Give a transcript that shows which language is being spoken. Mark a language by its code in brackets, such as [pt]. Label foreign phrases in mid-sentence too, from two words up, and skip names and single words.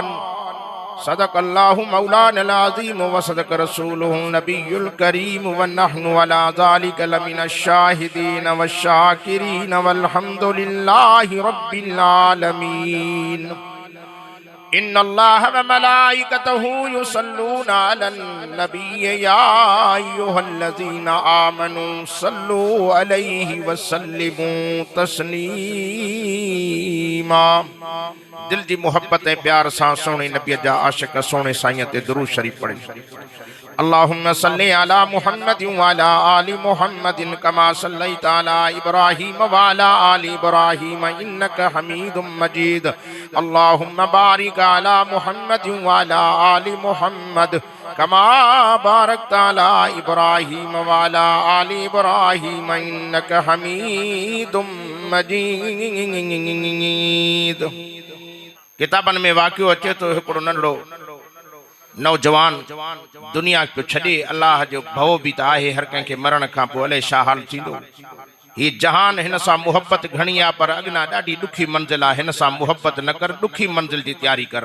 [ar] صدق الله مولانا العظيم وصدق رسوله النبي الكريم ونحن على ذلك لمن الشاهدين والشاكرين والحمد لله رب العالمين. إن الله وملائكته يصلون على النبي يا أيها الذين آمنوا صلوا عليه وسلموا تسليما. [sd] दिल जी मोहब्बत ऐं प्यार सां सोने नबी जा आशिक सोने साईं ते दुरूद शरीफ पढ़े। [ar] اللهم صل على محمد وعلى آل محمد كما صليت على إبراهيم وعلى آل إبراهيم إنك حميد مجيد. اللهم بارك على محمد وعلى آل محمد كما باركت على إبراهيم وعلى آل إبراهيم إنك حميد مجيد. [sd] किताबन में वाक़ियो अचे तो हिकिड़ो नंढड़ो नौजवान दुनिया को छॾे अल्लाह जो भव भी त आहे, हर कंहिंखे मरण खां पोइ अलाए छा हाल थींदो। ही जहान हिन सां मुहब्बत घणी आहे पर अॻियां ॾाढी ॾुखी मंज़िल आहे, हिन सां मुहब्बत न कर, ॾुखी मंज़िल जी तैयारी कर।